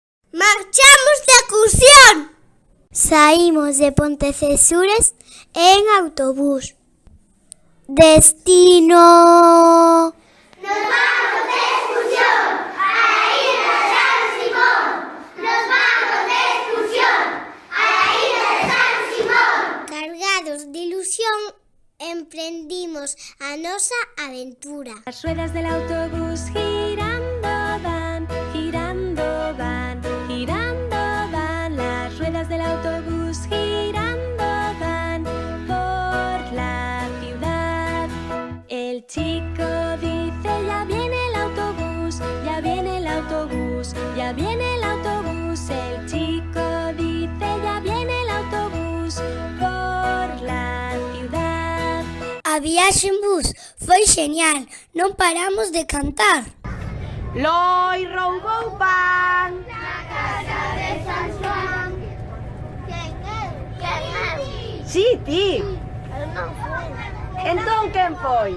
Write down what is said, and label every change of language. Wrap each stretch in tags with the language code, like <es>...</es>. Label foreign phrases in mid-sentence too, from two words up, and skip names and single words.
<gl>Marchamos de excursión. Saímos de Pontecesures en autobús. Destino...</gl> <es>Nos vamos de excursión a la isla de San Simón. Nos vamos de excursión a la isla de San Simón.</es> <gl>Cargados de ilusión, emprendimos a nosa aventura.</gl> <es>Las ruedas del autobús girando van, girando van, girando van. Las ruedas del autobús girando van por la ciudad. El chico dice: ya viene el autobús, ya viene el autobús, ya viene el autobús. El chico dice: ya viene el autobús por la ciudad.</es> <gl>A viaxe en bus foi genial, non paramos de cantar. Loi roubou pan. Na casa de San Juan. Quen é? Quen é? Si, ti. Eu non fui. Entón, quen foi?</gl>